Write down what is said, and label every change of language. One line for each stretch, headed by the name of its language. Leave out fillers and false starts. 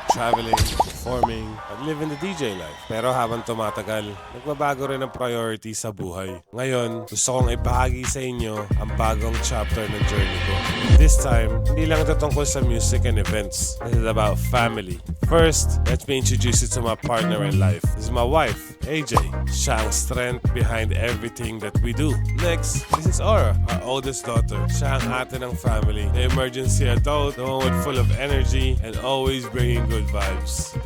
English: Traveling, performing, at living the DJ life.
Filipino: Pero habang tumatagal, nagbabago rin ang priority sa buhay. Ngayon, gusto kong ibahagi sa inyo ang bagong chapter ng journey ko.
English: This time,
Filipino: hindi lang ito tungkol sa
English: music and events. This is about family. First, let me introduce you to my partner in life. This is my wife, AJ.
Filipino: Siya ang
English: strength behind everything that we do. Next, this is Aura, our oldest daughter.
Filipino: Siya ang ate ng
English: family, the emergency adult, the one with full of energy and always bringing good vibes.